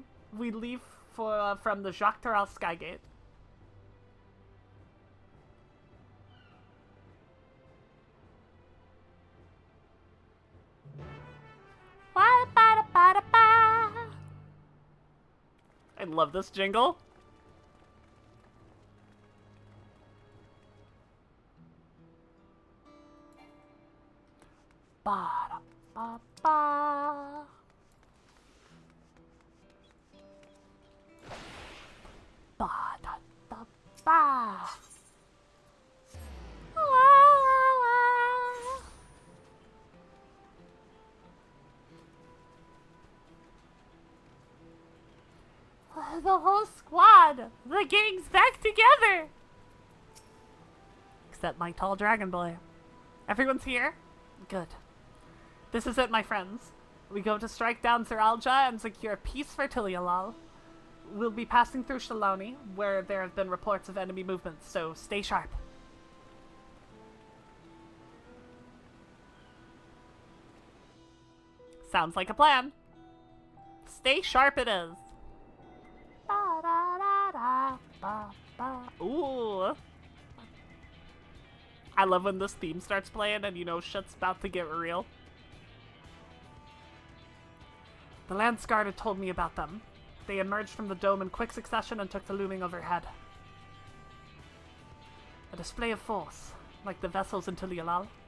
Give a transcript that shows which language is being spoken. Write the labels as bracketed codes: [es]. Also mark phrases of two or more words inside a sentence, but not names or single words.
[en] We leave from the Jacques Tarel Skygate. I love this jingle. Ba da ba ba. Ba da da ba. La la la. The whole squad! The gang's back together! Except my tall dragon boy. Everyone's here? Good. This is it, my friends. We go to strike down Sir Alja and secure peace for Tilialal. We'll be passing through Shaloni, where there have been reports of enemy movements, so stay sharp. Sounds like a plan. Stay sharp it is. Ba da da da ba ba. Ooh. I love when this theme starts playing and you know shit's about to get real. The Lance Guard had told me about them. They emerged from the dome in quick succession and took the looming overhead. A display of force, like the vessels in Tilialal.